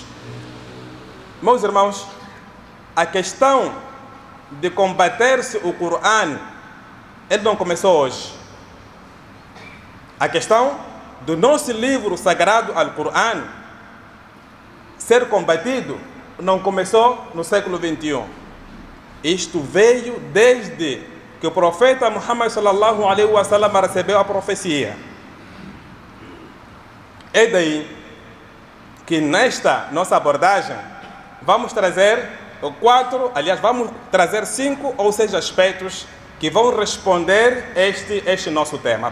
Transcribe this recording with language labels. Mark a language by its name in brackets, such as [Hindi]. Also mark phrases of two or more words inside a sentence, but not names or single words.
[Portuguese] Meus irmãos, a questão de combater-se o Corão, ele não começou hoje. A questão do nosso livro sagrado Alcorão ser combatido não começou no século XXI. Isto veio desde que o profeta Muhammad [Arabic] sallallahu alaihi wasallam [Portuguese] recebeu a profecia. É daí que nesta nossa abordagem vamos trazer vamos trazer 5 ou 6 aspectos que vão responder este nosso tema.